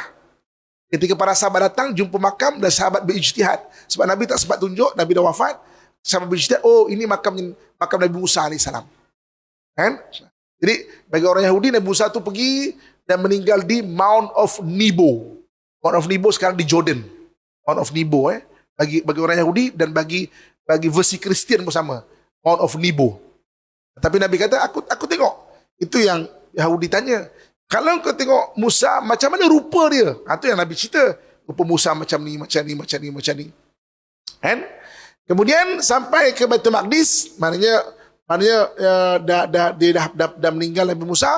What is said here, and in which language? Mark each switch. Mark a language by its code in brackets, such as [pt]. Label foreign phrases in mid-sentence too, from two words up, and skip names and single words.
[ms] Ketika para sahabat datang, jumpa makam dan sahabat berijtihad. Sebab Nabi tak sempat tunjuk, Nabi dah wafat. Sahabat berijtihad, oh ini makam Nabi Musa AS. Kan? Jadi bagi orang Yahudi, Nabi Musa tu pergi dan meninggal di Mount of Nebo. Mount of Nebo sekarang di Jordan. Mount of Nebo bagi orang Yahudi dan bagi versi Kristian pun sama. Mount of Nebo. Tapi Nabi kata, aku tengok. Itu yang Yahudi tanya. Kalau kau tengok Musa, macam mana rupa dia? Itu yang Nabi cerita. Rupa Musa macam ni. Kan? Kemudian sampai ke Baitul Maqdis, maknanya dia dah meninggal Nabi Musa.